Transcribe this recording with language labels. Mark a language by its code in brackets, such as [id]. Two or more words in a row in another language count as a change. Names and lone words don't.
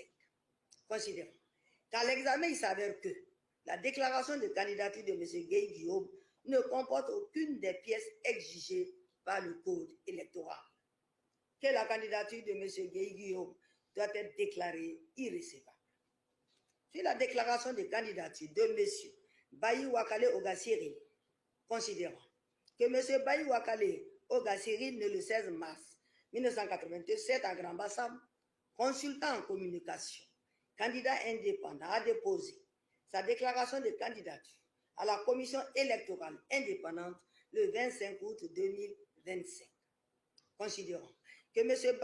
[fr] Considérant qu'à l'examen, il s'avère que la déclaration de candidature de M. Guéhi Guillaume ne comporte aucune des pièces exigées par le code électoral. Que la candidature de M. Guéhi Guillaume doit être déclarée irrécevable. Sur la déclaration de candidature de M. Bayi Wakale Ogasiril, considérant que M. Bayi Wakale Ogasiril, né le 16 mars 1987 à Grand Bassam, consultant en communication, candidat indépendant, a déposé sa déclaration de candidature à la commission électorale indépendante le 25 août 2025. Considérant que M.